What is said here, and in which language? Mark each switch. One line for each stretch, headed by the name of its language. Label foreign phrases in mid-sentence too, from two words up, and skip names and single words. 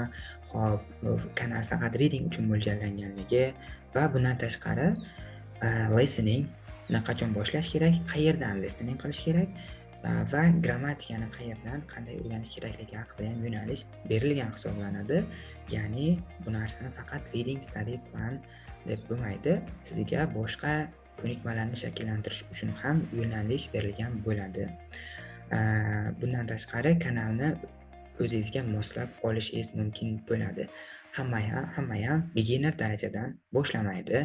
Uzbek: Xo'p, bu kanal faqat reading uchun mo'ljallanganligi va bundan tashqari listening qachon boshlash kerak, qayerdan listening qilish kerak va grammatikani qayerdan, qanday o'rganish kerakligi haqida ham yo'nalish berilgan hisoblanadi. Ya'ni bu narsani faqat
English: reading study plan
Uzbek: deb bo'lmaydi. Sizga boshqa ko'nikmalarni shakllantirish uchun ham yo'nalish berilgan bo'ladi. Bundan tashqari kanalni o'zingizga moslab olishingiz mumkin bo'ladi. Hamma ham beginner darajadan boshlamaydi.